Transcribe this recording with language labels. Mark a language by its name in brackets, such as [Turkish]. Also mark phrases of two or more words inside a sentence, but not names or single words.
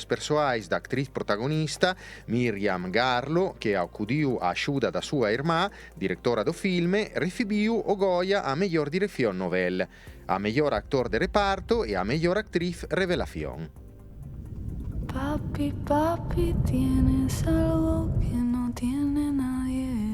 [Galician] persoais da actriz protagonista Miriam Garlo, que acudiu á axuda da súa irmá, directora do filme, recibiu o Goya a mellor dirección novel, a mellor actor de reparto e a mellor actriz revelación. [Spanish] Papi, papi, tienes algo que no tiene nadie.